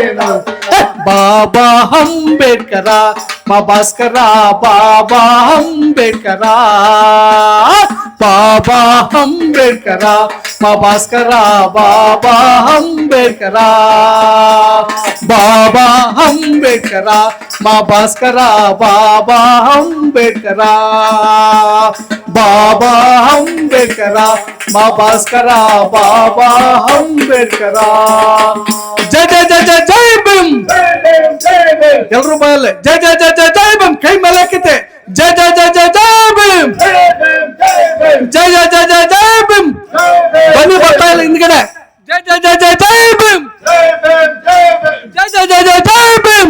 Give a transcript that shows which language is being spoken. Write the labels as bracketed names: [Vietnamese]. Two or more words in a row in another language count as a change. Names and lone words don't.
[Telugu] బాబా అంబేడ్కర మా భాస్కర బాబా అంబేడ్కర, బాబా అంబేడ్కర మా భాస్కర బాబా అంబేడ్కర, బాబా అంబేడ్కర మా భాస్కర బాబా అంబేడ్కర, బాబా అంబేడ్కర మా భాస్కర బాబా అంబేడ్కర. [Kannada] జై జై జై జై జై ಭೀಮ್. ಎಲ್ರು ಬಾಯಲ್ಲೇ ಜೈ ಜೈ ಜೈ ಜೈ ಜೈ ಭೀಮ್. ಕೈ ಮೇಲಕ್ಕಿತೆ ಜೈ ಜೈ ಜೈ ಜೈ ಜೈ ಭೀಮ್, ಜೈ ಜೈ ಜೈ ಜೈ ಜೈ ಭೀಮ್. ಬನ್ನಿ ಬರ್ತಾ ಇಲ್ಲ ಹಿಂದ್ಗಡೆ. ಜೈ ಜೈ ಜೈ ಜೈ ಜೈ ಭೀಮ್, ಜೈ ಜೈ ಜೈ ಜೈ ಜೈ ಭೀಮ್.